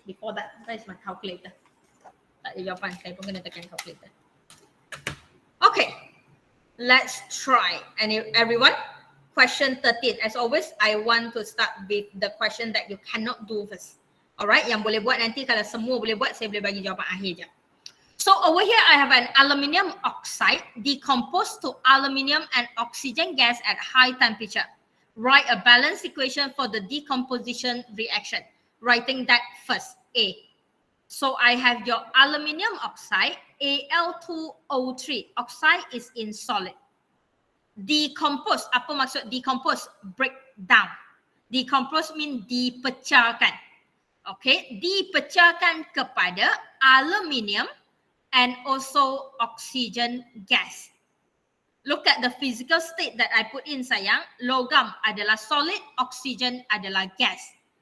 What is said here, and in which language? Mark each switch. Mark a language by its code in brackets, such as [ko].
[en] Before that, where is my calculator? [ms] Tak ada jawapan. Saya pun kena tekan calculator. Okay. [en] Let's try. And everyone, question 13. As always, I want to start with the question that you cannot do first. [ms] Alright, yang boleh buat nanti kalau semua boleh buat, saya boleh bagi jawapan akhir je. [en] So over here, I have an aluminium oxide decomposed to aluminium and oxygen gas at high temperature. Write a balance equation for the decomposition reaction. Writing that first, A. So I have your aluminium oxide, Al2O3. Oxide is in solid. Decompose, apa maksud decompose? Break down. Decompose mean dipecahkan. Okay, dipecahkan kepada aluminium and also oxygen gas. Look at the physical state that I put in sayang. [ms] Logam adalah solid, oxygen adalah gas.